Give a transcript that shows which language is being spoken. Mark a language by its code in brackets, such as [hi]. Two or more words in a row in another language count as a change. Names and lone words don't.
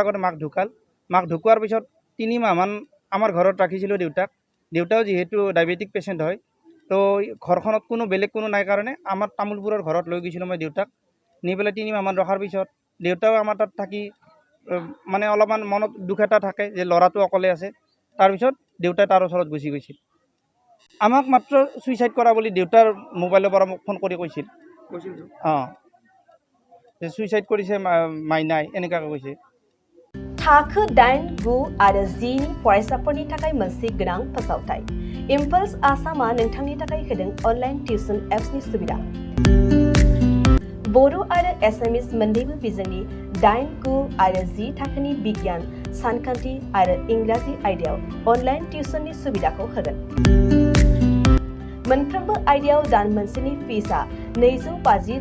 [as] আগতে মাক ঢুকাল মাক ঢুকোৱাৰ পিছত 3 মাহমান আমাৰ ঘৰত ৰাখিছিলোঁ দেউতাও যিহেতু ডায়েবেটিক পেচেণ্ট হয় তো ঘৰখনত কোনো বেলেগ কোনো নাই কাৰণে আমাৰ তামোলপুৰৰ ঘৰত লৈ গৈছিলোঁ মই দেউতাক নি পেলাই 3 মাহমান ৰখাৰ পিছত দেউতাও আমাৰ তাত থাকি মানে অলপমান মনত দুখ এটা থাকে যে ল'ৰাটো অকলে আছে তাৰপিছত দেউতাই তাৰ ওচৰত গুচি গৈছিল আমাক মাত্ৰ সুইচাইড কৰা বুলি দেউতাৰ মোবাইলৰ পৰা মোক ফোন কৰি কৈছিল অঁ যে সুইচাইড কৰিছে মাইনাই এনেকুৱাকৈ কৈছে [brx] थाखो 8, 9 आरो 10 नि फरायसाफोरनि थाखाय मोनसे गोनां फोसावथाय इम्पल्स आसामआ नोंथांनि थाखाय होदों [en] online tuition [brx] एप्सनि सुबिदा बर' आरो एसामिस मोन्नैबो बिजोंनि 8, 9 आरो 10 थाखोनि बिगियान सानखान्थि आरो इंराजि आयदायाव अनलाइन टिउसननि सुबिदाखौ होगोन मोनफ्रोमबो आयदायाव दान मोनसेनि फिसआ 250